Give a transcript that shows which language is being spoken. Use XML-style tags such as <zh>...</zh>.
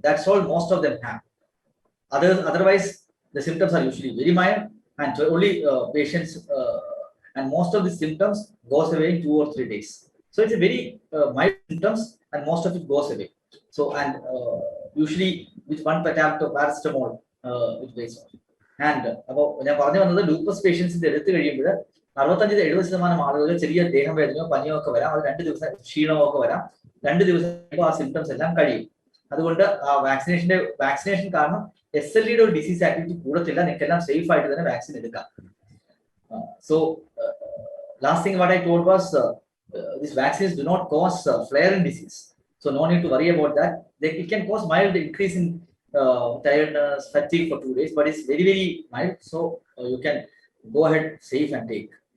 <en>That's all most of them have. Otherwise, the symptoms are usually very mild, and only patients, and most of the symptoms goes away in 2 or 3 days. So it's a very mild symptoms, and most of it goes away. So and usually with one tablet of paracetamol, it weighs off. And about</en> <ml>ഞാൻ പറഞ്ഞു വന്നത് lupus പേഷ്യൻസിന്റെ എടുത്തു കഴിയുമ്പോൾ 65-70% ആളുകൾ ചെറിയ ദേഹം വേദനയോ പനിയോ ഒക്കെ വരാം. അത് 2 ദിവസം ക്ഷീണമോ ഒക്കെ വരാം. 2 ദിവസം ആ സിംറ്റംസ് എല്ലാം കഴിയും. അതുകൊണ്ട് ആ വാക്സിനേഷൻ കാരണം SLEയുടെ ഒരു ഡിസീസ് ആക്ടിവിറ്റി കൂടത്തില്ല. നിങ്ങൾക്കെല്ലാം സേഫ് ആയിട്ട് തന്നെ വാക്സിൻ എടുക്കാം.</ml> <en>So last thing what I told was these vaccines do not cause flare in disease. So no need to worry about that. It can cause mild increase in tiredness, fatigue for 2 days, but it's very, very mild. So you can go ahead safe and take.</en>